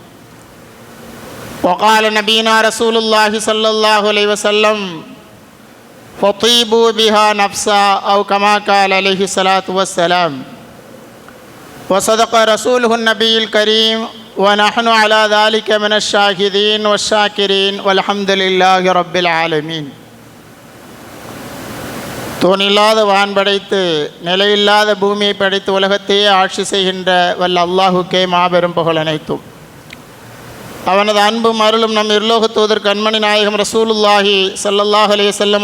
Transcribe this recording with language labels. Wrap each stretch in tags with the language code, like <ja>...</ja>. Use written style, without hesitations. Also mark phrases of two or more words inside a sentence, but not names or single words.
<ar>وقال نبينا رسول الله صلى الله عليه وسلم فطيبوا بها نفسا أو كما قال عليه الصلاة والسلام. وصدق رسوله النبي الكريم ونحن على ذلك من الشاهدين والشاكرين والحمد لله رب العالمين.</ar> <ta>தோனில்லாத வான் படைத்து நிலையில்லாத பூமியை படைத்து உலகத்தையே ஆட்சி செய்கின்ற வல்ல அல்லாஹுக்கே மாபெரும் புகழ் அனைத்தும். அவனது அன்பும் அருளும் நம் இருலோக தூதர் கண்மணி நாயகம்</ta> <ar>رسول الله صلى الله عليه وسلم</ar>